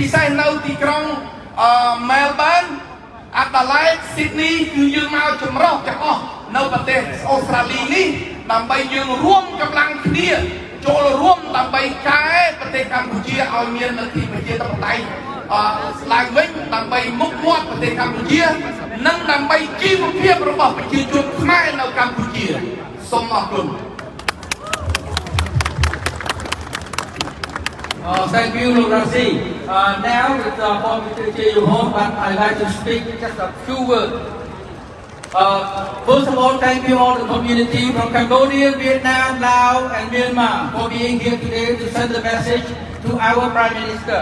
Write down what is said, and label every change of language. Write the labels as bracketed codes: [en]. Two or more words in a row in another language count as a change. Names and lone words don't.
[km] សេសនៅទីក្រុងMelbourne អាដាលេដ Sydney គឺយើងមកចម្រុះទាំងអស់នៅប្រទេសអូស្ត្រាលីនេះដើម្បីយើងរួមកម្លាំងគ្នាចូលរួមដើម្បីកែប្រទេសកម្ពុជាឲ្យមានលទ្ធិប្រជាធិបតេយ្យឡើងវិញដើម្បីមុខមាត់ប្រទេសកម្ពុជានិងដើម្បីជីវភាពរបស់ប្រជាជនខ្មែរនៅកម្ពុជាសូមអរគុណ [en] Thank you, Lurasi. Now it's for Mr. Jae-Yoon, but I'd like to speak just a few words. First of all, thank you all the community from Cambodia, Vietnam, Laos, and Myanmar for being here today to send the message to our Prime Minister.